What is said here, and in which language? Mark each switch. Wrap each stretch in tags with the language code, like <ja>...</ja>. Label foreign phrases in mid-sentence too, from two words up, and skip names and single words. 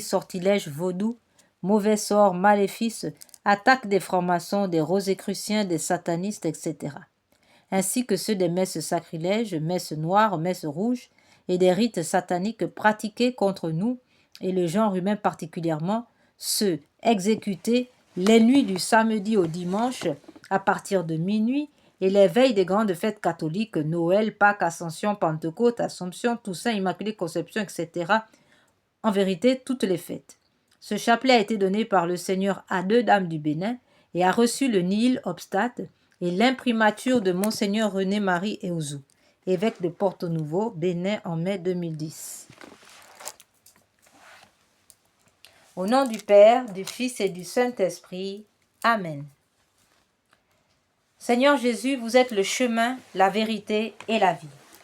<fr>sortilège, vaudou, mauvais sort, maléfices, attaques des francs-maçons, des rosicruciens, des satanistes, etc., ainsi que ceux des messes sacrilèges, messes noires, messes rouges, et des rites sataniques pratiqués contre nous et le genre humain particulièrement, ceux exécutés les nuits du samedi au dimanche à partir de minuit et les veilles des grandes fêtes catholiques, Noël, Pâques, Ascension, Pentecôte, Assomption, Toussaint, Immaculée Conception, etc. En vérité, toutes les fêtes. Ce chapelet a été donné par le Seigneur à 2 dames du Bénin et a reçu le</fr> <la>nihil obstate</la> <fr>et l'imprimature de Monseigneur René-Marie Eouzou, évêque de Porto Novo, Bénin en mai 2010. Au nom du Père, du Fils et du Saint-Esprit. Amen. Seigneur Jésus, vous êtes le chemin, la vérité et la vie.</fr>